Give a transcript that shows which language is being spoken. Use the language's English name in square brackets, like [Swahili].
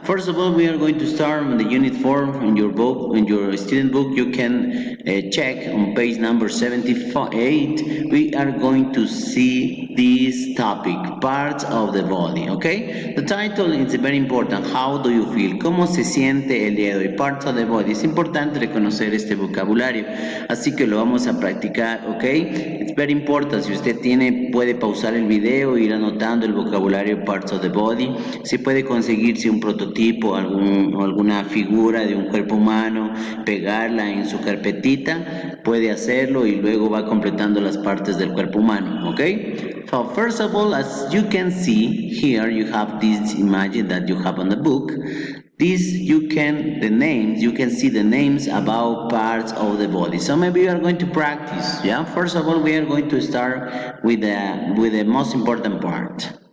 [English] First of all, we are going to start on the unit 4 in your book, in your student book. You can check on page number 78. We are going to see this topic, parts of the body, okay? The title is very important. How do you feel? [Spanish] ¿Cómo se siente el día de hoy? [English] Parts of the body. [Spanish] Es importante reconocer este vocabulario, así que lo vamos a practicar, ¿ok? [English] It's very important. [Spanish] Si usted puede pausar el video, ir anotando el vocabulario [English] parts of the body. [Spanish] Si puede conseguirse un prototipo, alguna figura de un cuerpo humano, pegarla en su carpetita, puede hacerlo y luego va completando las partes del cuerpo humano, ¿ok? [English] So first of all, as you can see here, you have this image that you have on the book. You can see the names about parts of the body. So maybe you are going to practice, yeah? First of all, we are going to start with the most important part.